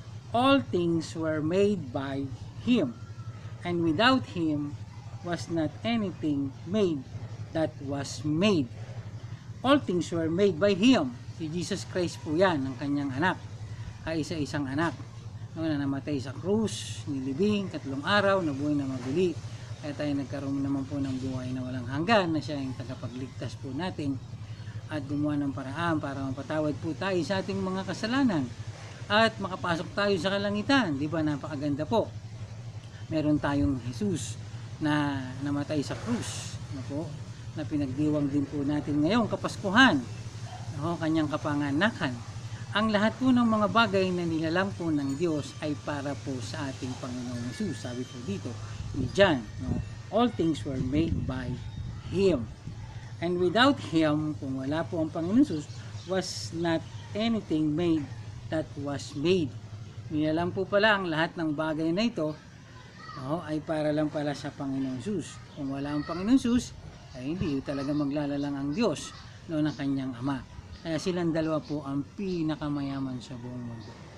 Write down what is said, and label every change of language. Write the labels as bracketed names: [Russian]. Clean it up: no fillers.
[English] All things were made by Him, and without Him was not anything made that was made. All things were made by Him. [Filipino] Si Jesus Christ po yan, ang kanyang anak. Isa-isang anak. Noon na namatay sa krus, nilibing, 3 araw, nabuhay na maguli. Kaya tayo nagkaroon naman po ng buhay na walang hanggan, na siya yung tagapagligtas po natin. At gumawa ng paraan para mapatawad po tayo sa ating mga kasalanan. At makapasok tayo sa kalangitan. Di ba, napakaganda po. Meron tayong Jesus na namatay sa krus, na pinagdiwang din po natin ngayong Kapaskuhan, kanyang kapanganakan. Ang lahat po ng mga bagay na nilalang po ng Diyos ay para po sa ating Panginoong Jesus. Sabi po dito ni John, [English] all things were made by Him, and without Him, [Filipino] kung wala po ang Panginoong Jesus, [English] was not anything made that was made. [Filipino] Nilalang po pala ang lahat ng bagay na ito ay para lang pala sa Panginoong Jesus. Kung wala ang Panginoong Jesus, ay hindi talaga maglalalang ang Diyos ng kanyang Ama. Kaya silang dalawa po ang pinakamayaman sa buong mundo.